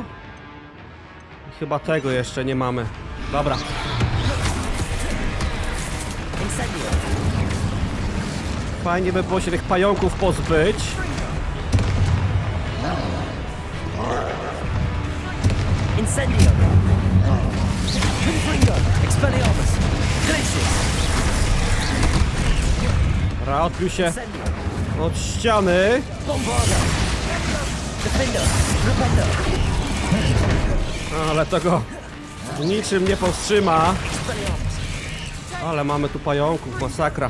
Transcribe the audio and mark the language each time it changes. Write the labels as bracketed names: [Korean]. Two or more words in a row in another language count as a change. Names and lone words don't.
[Polish] Chyba tego jeszcze nie mamy. Dobra. Fajnie by było się tych pająków pozbyć. Incendio! Confringo! Expelliarmus! Glacius! Dobra, odbił się od ściany. Bombarda! Defender! Repender! Ale to go niczym nie powstrzyma. Ale mamy tu pająków, masakra.